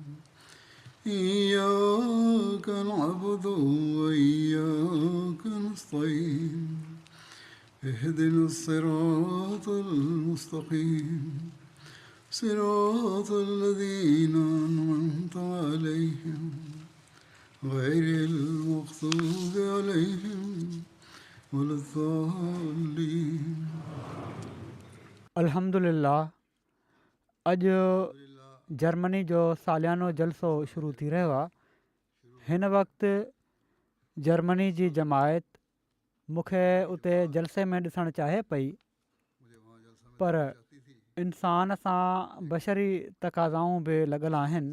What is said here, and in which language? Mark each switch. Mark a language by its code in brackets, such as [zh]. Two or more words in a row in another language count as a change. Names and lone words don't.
[ar] إياك نعبد وإياك نستعين اهدنا الصراط المستقيم صراط الذين أنعمت عليهم غير المغضوب عليهم ولا الضالين [sd] अल्हम्दुलिल्लाह। अॼु जर्मनी जो सालियानो जलसो शुरू थी रहियो आहे। हिन वक़्तु जर्मनी जी जमायत मूंखे उते जलसे में ॾिसणु चाहे पई, पर इंसान सां बशरी तक़ाज़ाऊं बि लॻल आहिनि।